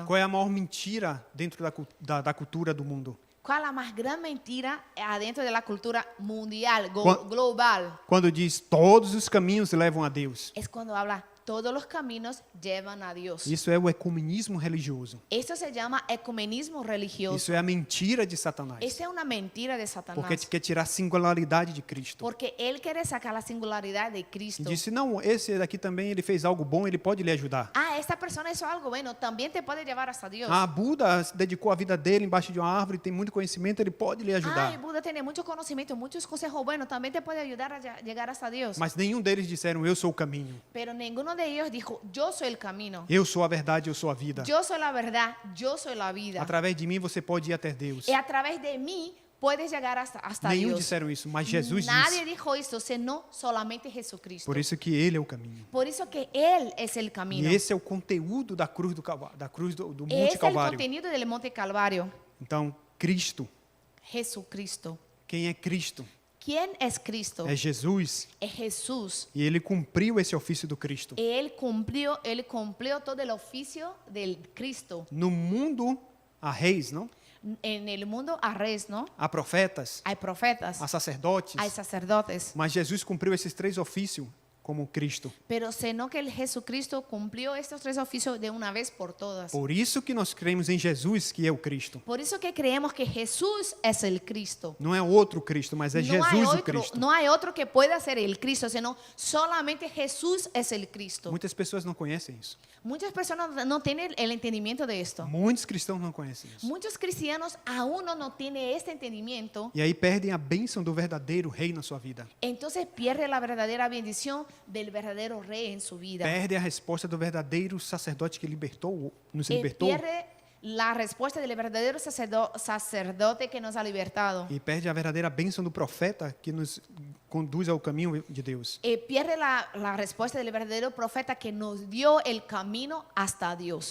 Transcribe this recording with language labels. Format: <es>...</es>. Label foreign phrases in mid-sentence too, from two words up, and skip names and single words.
<pt>Qual é a maior mentira dentro da cultura do mundo?</pt> <es>¿Cuál es la más gran mentira adentro de la cultura mundial, Cuan- global?</es> <pt>Quando diz, todos os caminhos levam a Deus.</pt> <es>Es cuando habla, todos los caminos llevan a Dios.</es> <pt>Isso é o ecumenismo religioso.</pt> <es>Esto se llama ecumenismo religioso.</es> <pt>Isso é a mentira de Satanás.</pt> <es>Esta es una mentira de Satanás.</es> <pt>Porque quer tirar a singularidade de Cristo.</pt> <es>Porque él quiere sacar la singularidad de</es> <pt>E</pt> <es>Cristo.</es> <pt>disse, não, esse daqui também ele fez algo bom, ele pode lhe ajudar.</pt> <es>Esta persona hizo algo bueno, también te puede llevar hasta Dios.</es> <pt>Buda dedicou a vida dele embaixo de uma árvore, tem muito conhecimento, ele pode lhe ajudar.</pt> <es>Buda tiene mucho conocimiento, muchos consejos buenos, también te puede ayudar a llegar hasta Dios.</es> <pt>Mas nenhum deles disseram, eu sou o caminho.</pt> <es>Pero ninguno de ellos dijo, yo soy el camino.</es> <pt>Eu sou a verdade, eu sou a vida.</pt> <es>Yo soy la verdad, yo soy la vida.</es> <pt>Através de mim você pode ir até Deus.</pt> <es>Y a través de mí puedes llegar hasta</es> <pt>Nenhum</pt> <es>Dios.</es> <pt>disseram isso, mas Jesus</pt> <es>Nadie</es> <pt>disse.</pt> <es>dijo esto, sino solamente Jesucristo.</es> <pt>Por isso que ele é o caminho.</pt> <es>Por eso que Él es el camino.</es> <pt>E esse é o conteúdo da cruz do Calvário, da cruz do</pt> <es>Es</es> <pt>Monte</pt> <es>el</es> <pt>Calvário.</pt> <es>contenido del Monte Calvario.</es> <pt>Então, Cristo,</pt> <es>Jesucristo.</es> <pt>quem é Cristo?</pt> <es>¿Quién es Cristo?</es> <pt>É Jesus.</pt> <es>Es Jesús.</es> <pt>E ele cumpriu esse ofício do Cristo.</pt> <es>Él cumplió todo el oficio del Cristo.</es> <pt>No mundo há reis, não?</pt> <es>En el mundo hay reyes, ¿no?</es> <pt>Há profetas,</pt> <es>Hay profetas,</es> <pt>há sacerdotes.</pt> <es>hay sacerdotes.</es> <pt>Mas Jesus cumpriu esses três ofícios como Cristo.</pt> <es>pero sino que el Jesucristo cumplió estos tres oficios de una vez por todas.</es> <pt>Por isso que nós cremos em Jesus, que é o Cristo.</pt> <es>Por eso que creemos que Jesús es el Cristo.</es> <pt>Não é outro Cristo, mas é Jesus o Cristo.</pt> <es>No hay otro que pueda ser el Cristo, sino solamente Jesús es el Cristo.</es> <pt>Muitas pessoas não conhecem isso.</pt> <es>Muchas personas no tienen el entendimiento de esto.</es> <pt>Muitos cristãos não conhecem isso.</pt> <es>Muchos cristianos aún no tienen este entendimiento.</es> <pt>E aí perdem a bênção do verdadeiro rei na sua vida.</pt> <es>Entonces pierde la verdadera bendición del verdadero rey en su vida.</es> <pt>Perde a resposta do verdadeiro sacerdote que nos libertou.</pt> <es>Pierde la respuesta del verdadero sacerdote que nos ha libertado.</es> <pt>E perde a verdadeira bênção do profeta que nos conduz ao caminho de Deus.</pt> <es>Pierde la respuesta del verdadero profeta que nos dio el camino hasta Dios.</es>